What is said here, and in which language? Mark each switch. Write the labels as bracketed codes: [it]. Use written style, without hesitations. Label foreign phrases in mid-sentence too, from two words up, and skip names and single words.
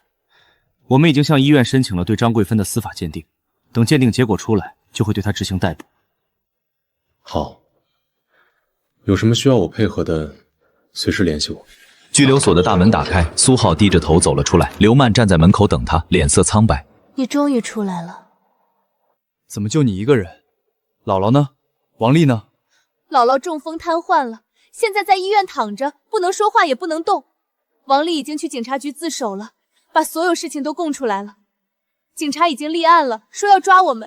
[zh] 我們已經向醫院申請了對張桂芬的司法鑑定，等鑑定結果出來，就會對她執行逮捕。好，有什麼需要我配合的，隨時聯繫我。拘留所的大門打開，蘇浩低着頭走了出來，劉曼站在門口等他，臉色蒼白。你終於出來了。怎麼就你一個人？姥姥呢？王麗呢？姥姥中風癱瘓了，現在在醫院躺着，不能說話也不能動。王麗已經去警察局自首了，把所有事情都供出來了。警察已經立案了，說要抓我們。